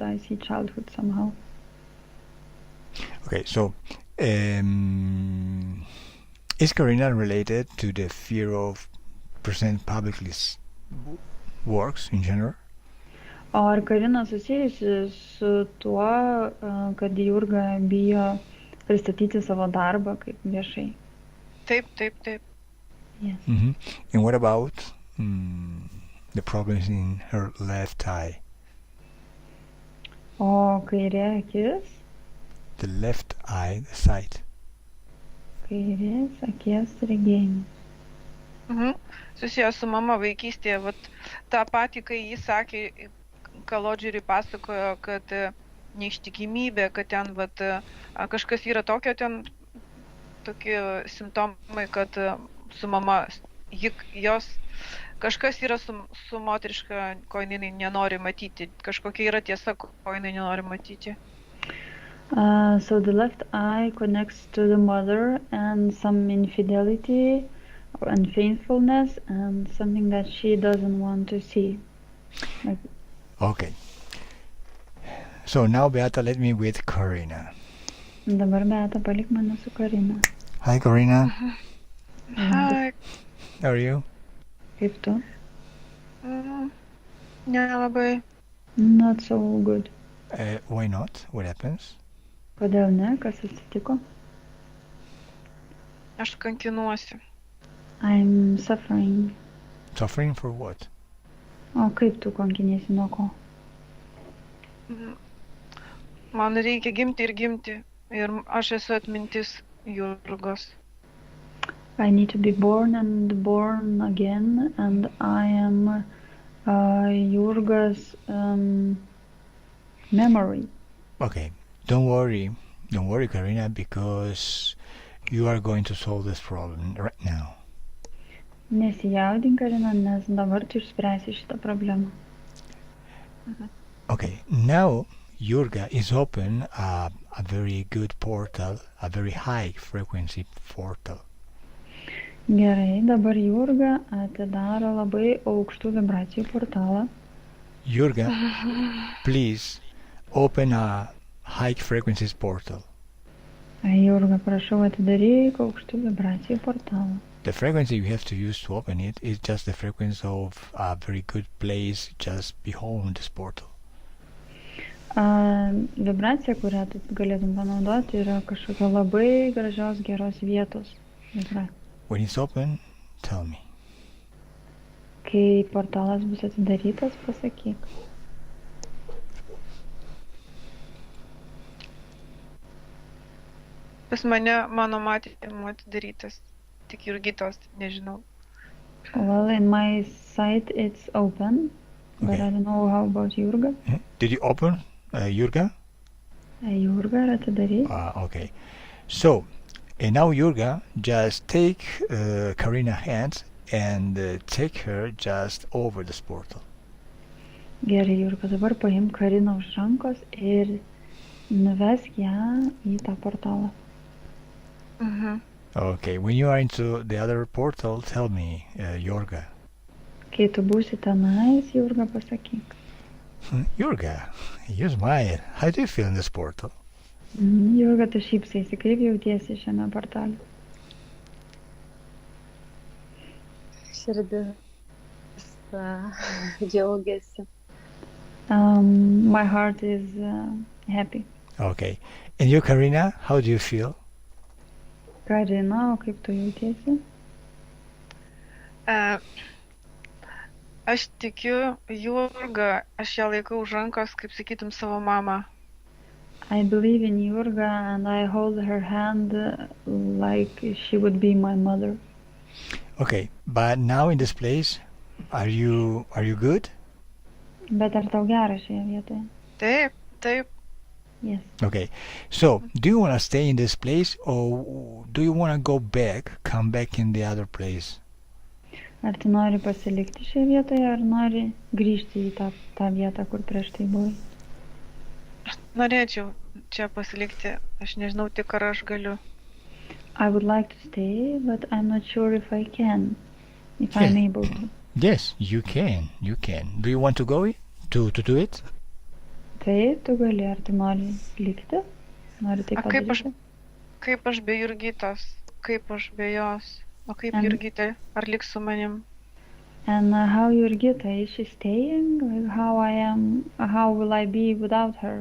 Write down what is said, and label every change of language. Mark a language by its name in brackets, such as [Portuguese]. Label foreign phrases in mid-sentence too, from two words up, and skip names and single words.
[English] I see childhood somehow. Okay, so is Karina related to the fear of present publicly works in general? [Lithuanian] O ar Karina susijusi su tuo, kad Jurga bijo pristatyti savo darbą kaip viešai? Taip, taip, taip. [English] Yes. Mm-hmm. And what about the problems in her left eye? [Lithuanian] O kairė akis? [English] The left eye, the sight. [Lithuanian] Kairės akies regėjimas. Susijęs su mama vaikystėje, vat tą patį, kai jis sakė, Kalodžerį pasakojo, kad neištikimybė, kad ten vat kažkas yra tokio, ten tokie simptomai, kad su mama, jos kažkas yra su moteriška, ko jinai nenori matyti, kažkokia yra tiesa, ko jinai nenori matyti. [English] So the left eye connects to the mother and some infidelity or unfaithfulness and something that she doesn't want to see. Like, Okay. So now, Beata, let me with Karina. [Lithuanian] dabar Beata, palik mane su Karina. [English] Hi, Karina. Hai, How are you? [Lithuanian] Kaip tu? nelabai. [English] Not so good. Why not? What happens? [Lithuanian] Kodėl ne? Kas atsitiko? Aš kankinuosi. [English] I'm suffering. Suffering for what? [Lithuanian] O kaip tu kankiniesi nuo ko? Man reikia gimti ir gimti. Ir aš esu atmintis Jurgos. [English] I need to be born and born again, and I am Jurga's memory. Okay. Don't worry, Karina, because you are going to solve this problem right now. [Lithuanian] Nesijaudink, Karina, nes dabar tu išspręsi šitą problemą. [English] Okay. Now, Jurga is open a very good portal, a very high frequency portal. [Lithuanian] Gerai, dabar Jurga atidaro labai aukštų vibracijų portalą. [English] Jurga, please open a high frequencies portal. [Lithuanian] Jurga, prašau, atidaryk aukštų vibracijų portalą. [English] The frequency you have to use to open it is just the frequency of a very good place just behind this portal. [Lithuanian] Vibracija, kurią tu galėtum panaudoti, yra kažkokia labai gražios, geros vietos vibracija. [English] When it's open, tell me. [Lithuanian] Kai portalas bus atidarytas, pasakyk. Pas mane, mano matymu atidarytas. Tik Jurgitos, nežinau. [English] Well, in my sight it's open, but Okay. I don't know how about Jurga. Did you open, Jurga? [Lithuanian] Jurga yra atidaryta. [English] Okay. So, and now Jurga, just take Karina's hands and take her just over this portal. [Lithuanian] Gerai, Jurga, dabar paimk Kariną už rankos ir nuvesk ją į tą portalą. [English] Okay, when you are into the other portal, tell me, Jurga. [Lithuanian] Kai tu būsi tenais, Jurga, pasakyk. [English] Jurga, you smile. How do you feel in this portal? [Lithuanian] Jurga, tu šypsaisi, kaip jautiesi šiame portale? Širdis džiaugiasi. [English] My heart is happy. Okay. And you, Karina, how do you feel? [Lithuanian] Karina, o kaip tu jautiesi? Aš tikiu Jurga, aš ją laikau už rankos, kaip sakytum, savo mamą. [English] I believe in Jurga and I hold her hand like she would be my mother. Okay, but now in this place, are you good? [Lithuanian] Bet ar tau gera šioje vietoje? Taip, taip. [English] Yes. Okay. So, do you want to stay in this place or do you want to go back, come back in the other place? [Lithuanian] Ar tu nori pasilikti šioje vietoje, ar nori grįžti į tą vietą, kur prieš tai buvai? Norėčiau čia pasilikti. Aš nežinau tik, ar aš galiu. [English] I would like to stay, but I'm not sure if I can, if I'm able to. Yes, you can. You can. Do you want to go to do it? [Lithuanian] Taip, tu gali, ar tu nori likti? Nori tai A kaip padaryti? Kaip aš be Jurgitos? Kaip aš be jos? O kaip Jurgita? Ar liks su manim? [English] And how Jurgita, is she staying? Like how will I be without her?